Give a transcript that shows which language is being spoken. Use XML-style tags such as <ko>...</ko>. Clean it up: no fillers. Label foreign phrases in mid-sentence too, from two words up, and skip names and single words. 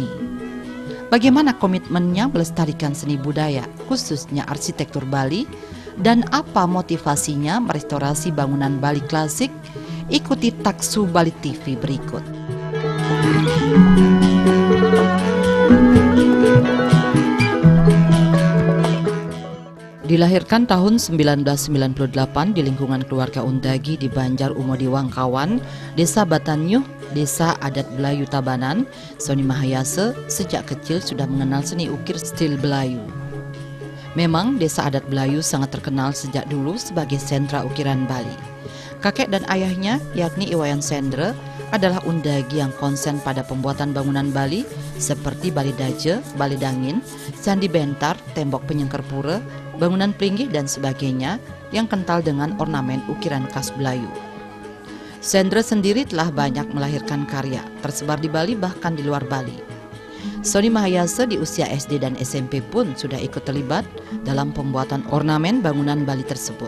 <id>Bagaimana komitmennya melestarikan seni budaya, khususnya arsitektur Bali, dan apa motivasinya merestorasi bangunan Bali klasik? Ikuti Taksu Bali TV berikut. Dilahirkan tahun 1998 di lingkungan keluarga Undagi di Banjar Umodi Wangkawan, Desa Batanyuh, Desa Adat Belayu Tabanan, Soni Mahayasa sejak kecil sudah mengenal seni ukir stil Belayu. Memang Desa Adat Belayu sangat terkenal sejak dulu sebagai sentra ukiran Bali. Kakek dan ayahnya, yakni Iwayan Sendra, adalah Undagi yang konsen pada pembuatan bangunan Bali seperti Bali Daje, Bali Dangin, Candi Bentar, tembok penyengker pura, bangunan peringgih dan sebagainya yang kental dengan ornamen ukiran khas Belayu. Sendra sendiri telah banyak melahirkan karya, tersebar di Bali bahkan di luar Bali. Soni Mahayasa di usia SD dan SMP pun sudah ikut terlibat dalam pembuatan ornamen bangunan Bali tersebut.</id>